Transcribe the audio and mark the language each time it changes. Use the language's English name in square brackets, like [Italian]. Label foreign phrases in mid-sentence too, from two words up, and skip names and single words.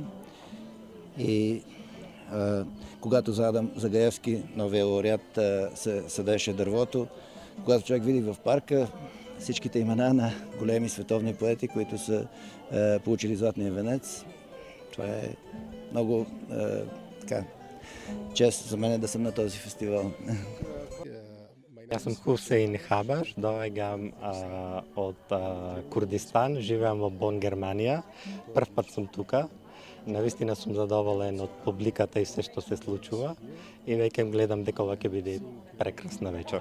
[Bulgarian] И когато за Адам Загаевски, новия лауреат, се съдеше дървото, когато човек види в парка всичките имена на големи световни поети, които са получили Златния венец, това е много чест за мен да съм на този фестивал. [Macedonian] Јас сум Хусейн Хабаш, доаѓам од Курдистан, живеам во Бон, Германија. Прв пат сум тука. Навистина сум задоволен од публиката и се што се случува и веќе гледам дека ова ќе биде прекрасна вечер.